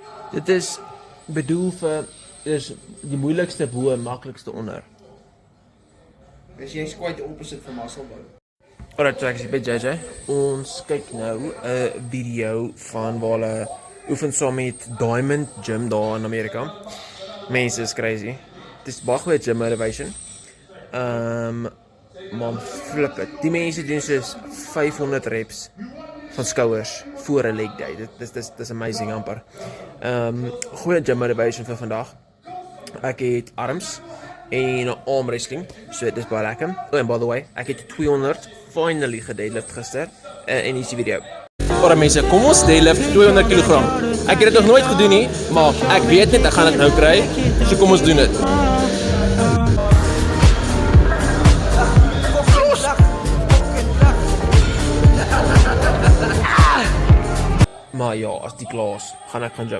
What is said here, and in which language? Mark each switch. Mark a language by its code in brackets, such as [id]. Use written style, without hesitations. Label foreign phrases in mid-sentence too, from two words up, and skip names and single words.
[af] Dit is bedoel vir is die moeilikste bo en maklikste onder. Dus jy's [en] quite the opposite [af] van muscle bou. Alright, so ek is by JJ. Ons kyk nou 'n video van waar hulle oefen saam met Diamond Gym daar in Amerika. Mense is crazy. Dit is baie goeie [en] gym motivation. Maar flip it. [af] Die mense doen soos 500 reps van skouers voor 'n [en] leg day. [af] Dit is amazing amper. Goeie [en] gym motivation [af] vir vandag. Ek het arms en [en] arm wrestling, [af] so dit is baie lekker. [en] Oh, and by the way, [af] ek het 200 finally gedeadlift gister in hierdie video. Alright mense, kom ons deadlift 200 kg. Ek het dit nog nooit gedoen nie, maar ek weet net ek gaan dit nou kry. So kom ons doen dit. Maar ja, as die klaar is, gaan ek gaan gym.